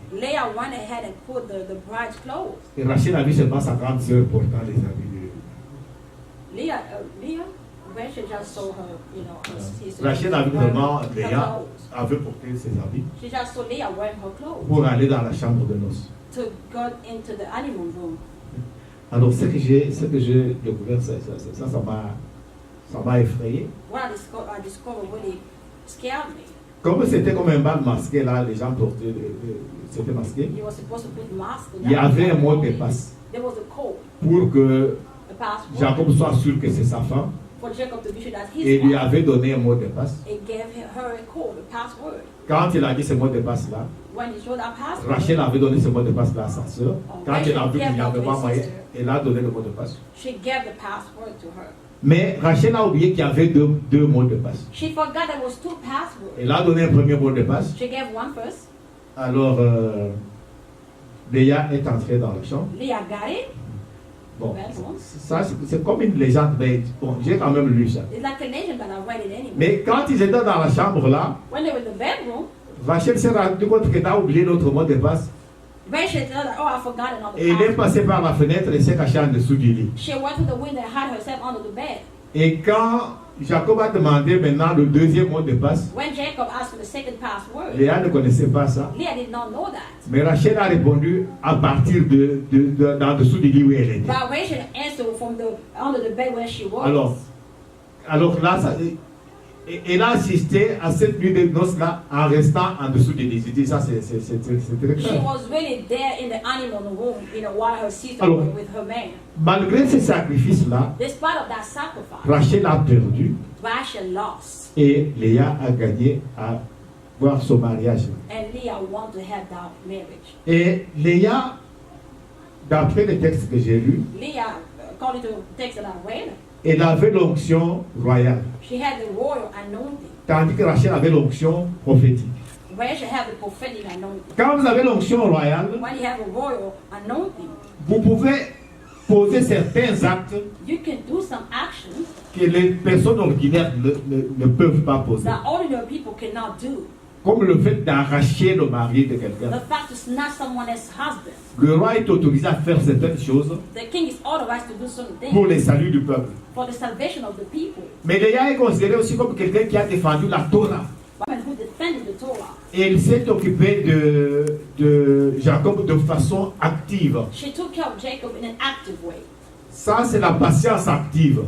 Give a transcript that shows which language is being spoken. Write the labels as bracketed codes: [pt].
[en] Leah went ahead and put the bride's clothes. [fr] Et Rachel a vu seulement sa grande sœur portant les habits [en] Leah, Rachel just saw her, her sister. [fr] Rachel a vu [en] wearing [fr] seulement [en] her [fr] Léa [en] clothes. [fr] avait porté ses habits [en] She just saw Leah wearing her clothes [fr] pour aller dans la chambre de noces. [en] to go into the honeymoon room. [fr] Alors ce que j'ai découvert, ça m'a effrayé. [en] What I discovered really scared me. [fr] Comme c'était comme un bal masqué là, les gens portaient, c'était masqué. [en] You were supposed to put mask. [fr] Il y avait un mot de passe [en] There was a code, [fr] pour que [en] a password, [fr] Jacob soit sûr que c'est sa femme [en] for Jacob to be sure that [fr] et [en] his [fr] lui [en] wife. [fr] avait donné un mot de passe. [en] It gave her a code, a password. [fr] Quand il a dit ce mot de passe là, [en] When he showed that password, [fr] Rachel avait donné ce mot de passe là à sa soeur. Quand elle a vu qu'il n'y avait pas moyen, elle a donné le mot de passe. [en] she gave the password to her. [fr] Mais Rachel a oublié qu'il y avait deux mots de passe. [en] She forgot there was 2 passwords. [fr] Elle a donné un premier mot de passe. [en] She gave one first. [fr] Alors, Léa est entrée dans la chambre. [en] Leah got it. [fr] Bon, ça c'est comme une légende, mais bon, j'ai quand même lu ça. [en] It's like a legend, but I read it anyway. [fr] Mais quand ils étaient dans la chambre là, [en] When they were in the bedroom, [fr] Rachel s'est rendu compte qu'elle a oublié l'autre mot de passe. [en] Rachel said, "Oh, I forgot another [fr] Et elle est [en] password." [fr] passée par la fenêtre et s'est cachée en dessous du lit. [en] She went to the window and hid herself under the bed. [fr] Et quand Jacob a demandé maintenant le deuxième mot de passe, [en] When Jacob asked for the second password, [fr] Léa ne connaissait pas ça. [en] Leah did not know that. [fr] Mais Rachel a répondu à partir d'en dessous du lit où elle était. [en] But Rachel answered from under the bed where she was. [fr] Alors là, elle a assisté à cette nuit de noces là en restant en dessous du lit. Je dis ça, c'est très [en] She [fr] clair. [en] was really there in the honeymoon room, while her sister [fr] Alors, [en] was with her man. [fr] Malgré ces sacrifices là, [en] Despite of that sacrifice, [fr] Rachel a perdu [en] Rachel lost, [fr] et Léa a gagné à voir son mariage. [en] and Leah wanted to have that marriage. [fr] Et Léa, d'après les textes que j'ai lus, [en] Leah, according to the text that I read, [fr] elle avait l'onction royale, [en] she had the royal anointing. [fr] tandis que Rachel avait l'onction prophétique. [en] Rachel had the prophetic anointing. [fr] Quand vous avez l'onction royale, [en] When you have a royal anointing, [fr] vous pouvez poser certains actes [en] you can do some actions [fr] que les personnes ordinaires ne peuvent pas poser. [en] that ordinary people cannot do. [fr] Comme le fait d'arracher le mari de quelqu'un. [en] The fact to snatch someone else's husband. [fr] Le roi est autorisé à faire certaines choses [en] The king is authorized to do certain [fr] pour [en] things [fr] le salut du peuple. [en] for the salvation of the people. [fr] Mais Léa est considérée aussi comme quelqu'un qui a défendu la Torah. [en] Women who defended the Torah. [fr] Et elle s'est occupée de Jacob de façon active. [en] She took care of Jacob in an active way. [fr] Ça, c'est la patience active.